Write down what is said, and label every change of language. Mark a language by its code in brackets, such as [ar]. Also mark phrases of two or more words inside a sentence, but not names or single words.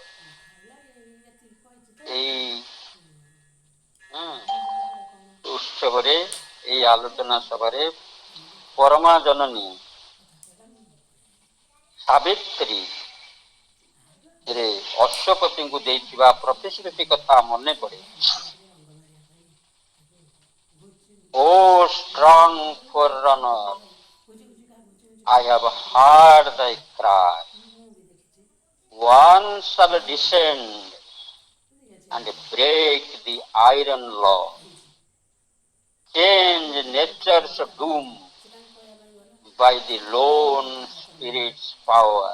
[or] ଏଇ ଉତ୍ସବରେ, ଏଇ ଆଲୋଚନା ସଭାରେ ପରମା ଜନନୀ ସାବିତ୍ରୀ ରେ ଅଶ୍ୱପତିଙ୍କୁ ଦେଇଥିବା ପ୍ରତିଶ୍ରୁତି କଥା ମନେ ପଡ଼େ। [en] ଓ strong forerunner, I have heard thy cry. One shall descend and break the iron law, change nature's doom by the lone spirit's power.